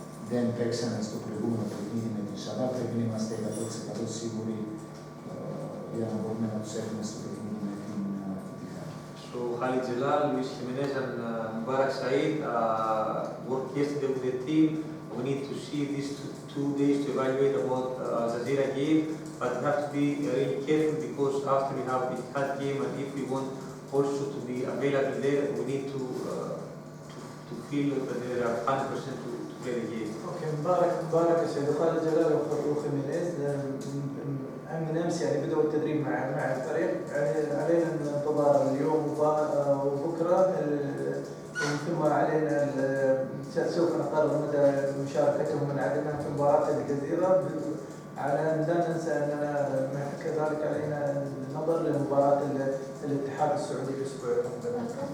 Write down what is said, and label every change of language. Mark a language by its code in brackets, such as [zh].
[el] δεν παίξανε στο προηγούμενο παιχνίδι με την Σαββά, πρέπει να είμαστε 100% σίγουροι για να μπορούμε να τους έχουμε στο παιχνίδι με την Ιτιχά. [en] So Khalid Jalal, Luis Jimenez and Mubarak Said worked yesterday with the team. We need to see these two days to evaluate about Zazira game, but we have to be really careful because after we have the Itihad game and if we want also to be available there, we need to feel that they are 100% to play the game. [ar] اوكي مبارك يا سيدي خالد جلال وخيمينيز من امس يعني بدأوا التدريب مع الفريق، علينا الانتظار اليوم وبكره ثم علينا سوف نقرر مدى مشاركتهم من عددهم في مباراة الجزيرة، على أن لا ننسى أننا كذلك علينا النظر لمباراة الاتحاد السعودي الأسبوع المقبل.